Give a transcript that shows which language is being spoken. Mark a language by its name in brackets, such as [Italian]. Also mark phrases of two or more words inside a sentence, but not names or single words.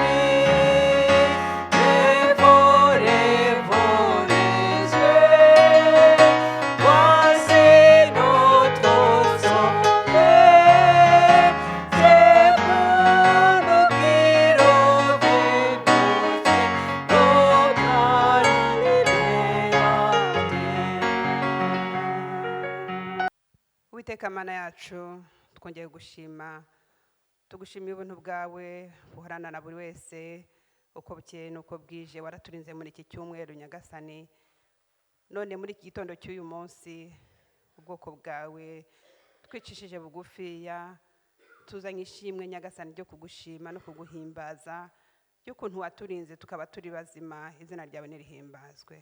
[French] dévorez-vous les yeux, voici notre Sauveur, c'est pour nous qu'il revient, notre libérateur. [Kinyarwanda] Uwiteka mana yacu twongeye gushima tugushimiye ubuntu bwawe buhorana na buri wese uko bukeye n'uko bwije waraturinze muri iki cyumweru nyagasani none muri iki gitondo cy'uyu munsi ubwoko bwawe twicishije bugufiya tuzanye ishimwe nyagasani ryo kugushima no kuguhimbaza y'ukuntu waturinze tukaba turi bazima izina ryawe nirihimbazwe.